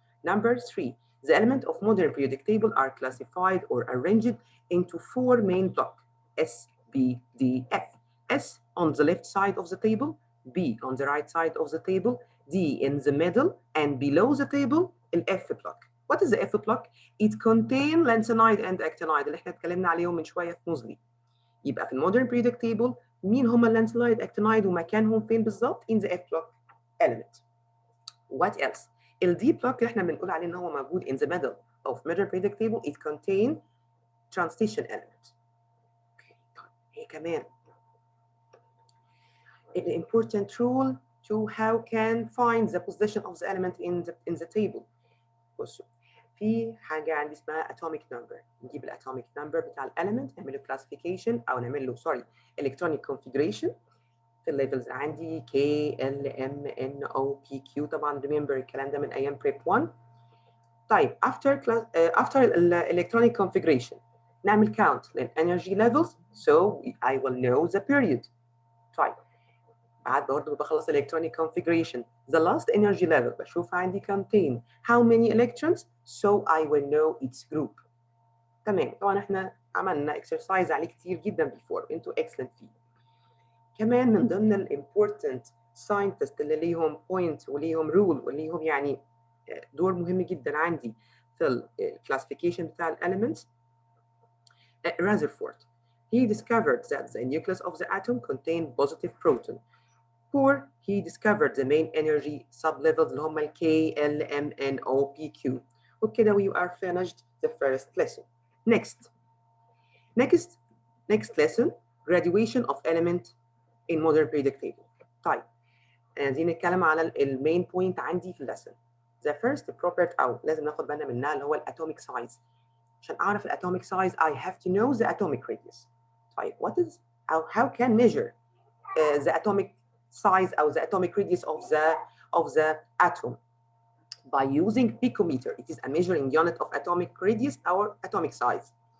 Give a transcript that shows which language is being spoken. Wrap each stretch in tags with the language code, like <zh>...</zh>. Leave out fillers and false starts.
<en>Number 3, the elements of modern periodic table are classified or arranged into 4 main blocks: S, B, D, F. S on the left side of the table, B on the right side of the table, D in the middle, and below the table, the F block. What is the F block? It contains lanthanide and actinide</en> <ar>اللي احنا اتكلمنا عليهم من شويه في موزلي. يبقى في المودرن periodic table مين هم اللانثانide actinide ومكانهم فين بالظبط؟</ar> <en>in the F block element. What else? ال D block</en> <ar>اللي احنا بنقول عليه ان هو موجود</ar> <en>in the middle of modern periodic table, it contain transition element. Okay.</en> <ar>هي كمان</ar> <en>an important rule to how can find the position of the element in the table.</en> <ar>بصوا, في حاجة عندي اسمها atomic number. نجيب الatomic number بتاع element نعمل له classification أو نعمل له electronic configuration. في الليفلز عندي K, L, M, N, O, P, Q. طبعا remember الكلام ده من أيام Prep.1.</ar> <en>طيب, after electronic configuration نعمل count للenergy levels so I will know the period. طيب,</en> <ar>بعد برضه بخلص</ar> <en>electronic configuration the last energy level</en> <ar>بشوف عندي</ar> <en>contain how many electrons so I will know its group.</en> <ar>تمام. طبعا احنا عملنا exercise عليه كتير جدا before انتوا excellent فيه. كمان من ضمن الامبورتنت scientist اللي ليهم point وليهم rule وليهم يعني دور مهم جدا عندي في الكلاسيفيكيشن بتاع الاليمنتس.</ar> <en>Rutherford, he discovered that the nucleus of the atom contained positive proton. Or he discovered the main energy sublevels</en> <ar>اللي هم ال</ar> <en>K, L, M, N, O, P, Q. وبكده we are finished the first lesson. Next lesson, graduation of element in modern periodic table.</en> <ar>طيب, دي نتكلم على المين بوينت عندي في اللسن.</ar> <en>the first property</en> <ar>أو لازم ناخد بالنا منها اللي هو الatomic size. عشان أعرف الatomic size</ar> <en>I have to know the atomic radius. طيب what is أو how can measure the atomic size or the atomic radius of the atom? By using picometer. It is a measuring unit of atomic radius or atomic size.</en>